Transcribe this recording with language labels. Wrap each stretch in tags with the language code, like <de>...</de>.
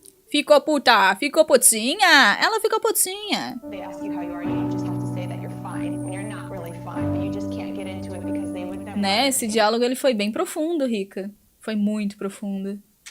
<pt>Ficou puta, ficou putinha. Ela ficou putinha.</pt> <en>They ask you how you are, you just have to say that you're fine when you're not really fine, but you just can't get into it because they would never.</en> <pt>Né, esse diálogo ele foi bem profundo, Rica. Foi muito profundo.</pt>